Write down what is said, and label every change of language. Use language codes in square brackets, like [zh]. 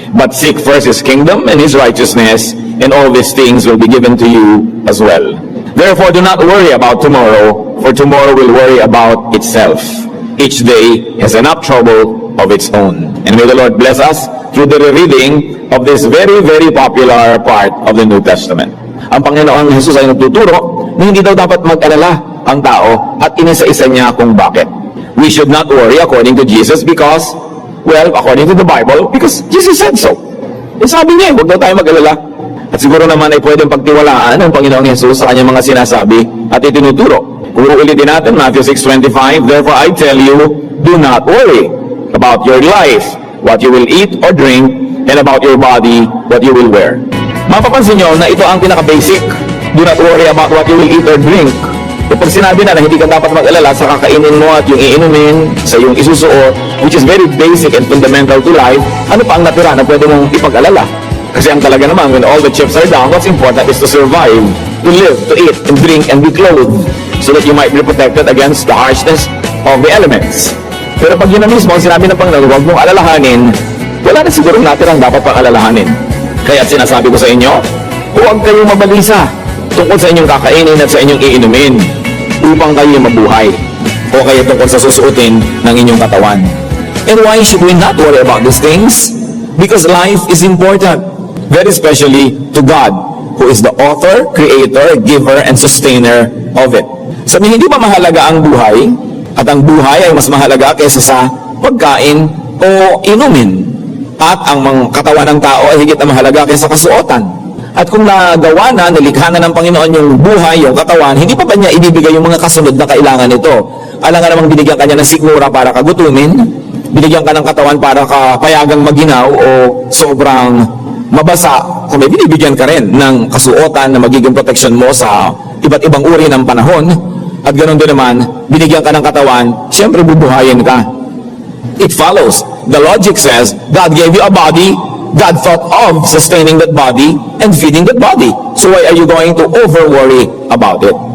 [en] But seek first his kingdom and his righteousness, and all these things will be given to you as well. Therefore, do not worry about tomorrow, for tomorrow will worry about itself. Each day has enough trouble of its own. And may the Lord bless us through the reading of this very, very popular part of the New Testament. [tl] Ang Panginoong Jesus ay nagtuturo na hindi daw dapat mag-alala ang tao at inisa-isa niya kung bakit. [en] We should not worry according to Jesus because, well, according to the Bible, because Jesus said so. [tl] E sabi niya, huwag daw tayo mag-alala. At siguro naman ay pwedeng pagtiwalaan ng Panginoong Jesus sa kanyang mga sinasabi at itinuturo. Kung ulitin natin, [en] Matthew 6:25, therefore I tell you, do not worry about your life, what you will eat or drink, and about your body, what you will wear. [tl] Mapapansin nyo na ito ang pinaka-basic. [en] Do not worry about what you will eat or drink. [tl] Kapag sinabi na hindi ka dapat mag-alala sa kakainin mo at yung iinumin, sa yung isusuot, [en] which is very basic and fundamental to life, [tl] ano pa ang natira na pwede mong ipag-alala? Kasi ang talaga naman, [en] when all the chips are down, what's important is to survive, to live, to eat, and drink, and be clothed, so that you might be protected against the harshness of the elements. [tl] Pero pag yun na mismo, ang sinabi ng Panginoon, huwag mong alalahanin, wala na siguro natin ang dapat pang alalahanin. Kaya sinasabi ko sa inyo, huwag kayong mabalisa tungkol sa inyong kakainin at sa inyong iinumin upang kayo mabuhay o kaya tungkol sa susuotin ng inyong katawan. [en] And why should we not worry about these things? Because life is important, very especially to God, who is the author, creator, giver, and sustainer of it. [tl] Sabi, hindi ba mahalaga ang buhay? At ang buhay ay mas mahalaga kaysa sa pagkain o inumin. At ang mga katawan ng tao ay higit na mahalaga kaysa kasuotan. At kung nagawa na, nalikha na ng Panginoon yung buhay, yung katawan, hindi pa ba niya ibibigay yung mga kasunod na kailangan nito? Alam nga namang binigyan ka niya ng sikmura para kagutumin, binigyan ka ng katawan para kapayagang maginaw o sobrang mabasa, kung may binibigyan ka rin ng kasuotan na magiging protection mo sa iba't ibang uri ng panahon, at ganoon din naman, binigyan ka ng katawan, siyempre bubuhayin ka. [en] It follows. The logic says, God gave you a body, God thought of sustaining that body and feeding that body. So why are you going to over-worry about it?